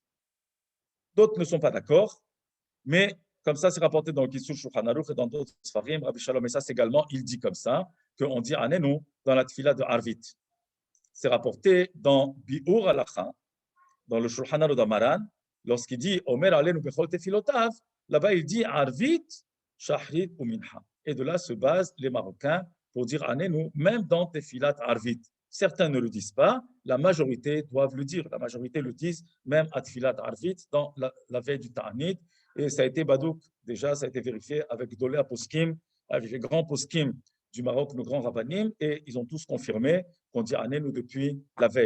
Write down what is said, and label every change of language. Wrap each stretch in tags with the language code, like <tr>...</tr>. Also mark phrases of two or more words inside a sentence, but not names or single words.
<fr>D'autres ne sont pas d'accord, mais comme ça, c'est rapporté dans le Kitsur Shulchan Aruch et dans d'autres Sfarim. Rabbi Shalom Messas également, il dit comme ça, qu'on dit Anenu dans la Tfila de Arvit. C'est rapporté dans Bi'ur Halacha, dans le Shulchan Aruch d'Amaran, lorsqu'il dit</fr> <he>אומר עלינו בכל תפילותיו,</he> <fr>là-bas il dit Arvit, Shahrit ou Minha. Et de là se basent les Marocains pour dire Anenu, même dans</fr> <he>תפילת ערבית.</he> <fr>Certains ne le disent pas, la majorité doivent le dire. La majorité le disent même à</fr> <he>תפילת ערבית,</he> <fr>dans la veille du Ta'anit. Et ça a été badouk, déjà, ça a été vérifié avec</fr> <he>גדולי פוסקים,</he> <fr>avec les grands Poskim du Maroc, nos grands rabbanim, et ils ont tous confirmé qu'on dit Anenu depuis la veille.</fr>